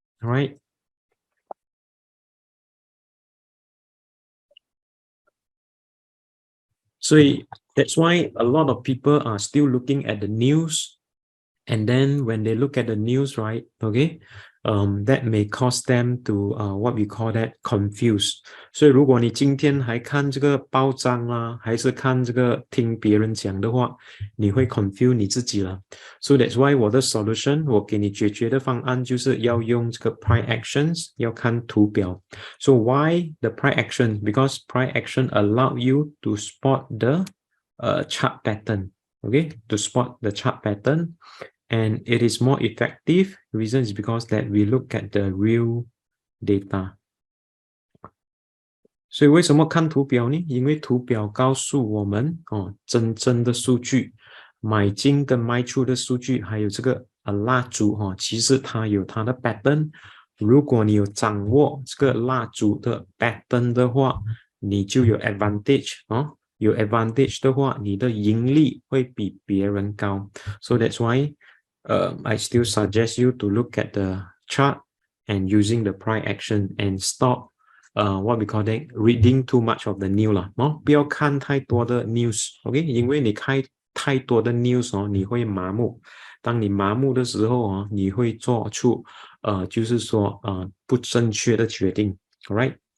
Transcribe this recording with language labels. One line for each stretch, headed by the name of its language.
English: All right, so that's why a lot of people are still looking at the news, and then when they look at the news, right, okay, that may cause them to what we call that confuse.
Chinese: 所以如果你今天还看这个报章啦，还是看这个听别人讲的话，你会 confuse 你自己了。
English: So that's why
Chinese: 我的 solution， 我给你解决的方案就是要用这个 price actions， 要看图表。
English: So why the price action? Because price action allow you to spot the chart pattern. Okay, to spot the chart pattern. And it is more effective. The reason is because that we look at the real data.
Chinese: 所以为什么看图表呢？因为图表告诉我们真正的数据，买进跟卖出的数据，还有这个蜡烛其实它有它的 pattern。如果你有掌握这个蜡烛的 pattern 的话，你就有 advantage 有 advantage 的话，你的盈利会比别人高。
English: So that's why I still suggest you to look at the chart and using the price action and stop what we call that reading too much of the news
Chinese: 啦，不要看太多的 news，OK， 因为你看太多的 news 你会麻木。当你麻木的时候你会做出就是说不正确的决定 ，alright。